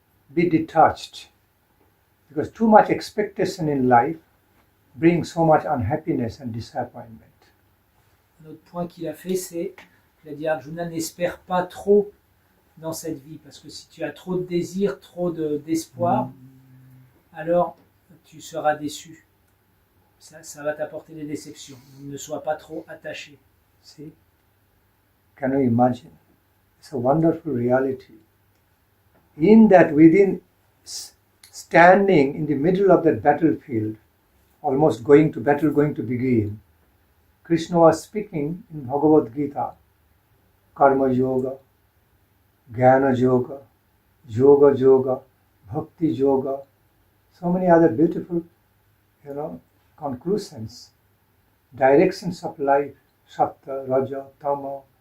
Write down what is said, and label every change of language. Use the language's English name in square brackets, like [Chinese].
[English] Be detached, because too much expectation in life brings so much unhappiness and disappointment. [French] Un autre point qu'il a fait, c'est qu'il a dit Arjuna, n'espère pas trop dans cette vie, parce que si tu as trop de désirs, trop d'espoir, alors tu seras déçu. Ça va t'apporter des déceptions. Ne sois pas trop attaché. [English] See? Can you imagine? It's a wonderful reality. In that, within standing in the middle of that battlefield, almost going to begin, Krishna was speaking in Bhagavad-gita, Karma Yoga, Jnana Yoga, Yoga Yoga, Bhakti Yoga, so many other beautiful, conclusions, directions of life, Sattva, Raja, Tama.